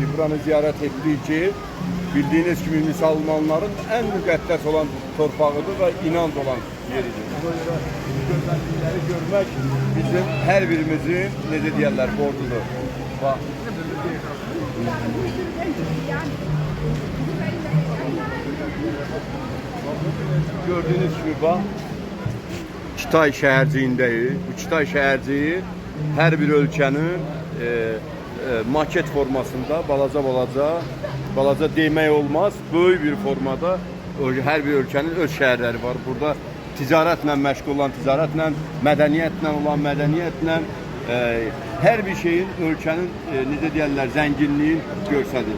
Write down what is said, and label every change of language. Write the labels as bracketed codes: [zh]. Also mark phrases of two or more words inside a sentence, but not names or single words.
[tr] Buranı ziyaret ettik ki, bildiğiniz gibi Müslümanların en [az] müqəddəs olan torpağıdır [tr] ve inanc olan yeridir. Buna göre [az] gözəllikləri görmək bizim her birimizin, necə deyərlər, borcudur. [tr] Bak. Gördüğünüz gibi bak, [az] Kitay şəhərciyindəyik. Bu Kitay şəhərciyi hər bir ölkənin maket formasında balaca demək olmaz, böyük bir formada hər bir ölkənin öz şəhərləri var. Burada ticarətlə məşğul olan ticarətlə, mədəniyyətlə olan mədəniyyətlə, hər bir şeyin ölkənin necə deyirlər, zənginliyin göstərir.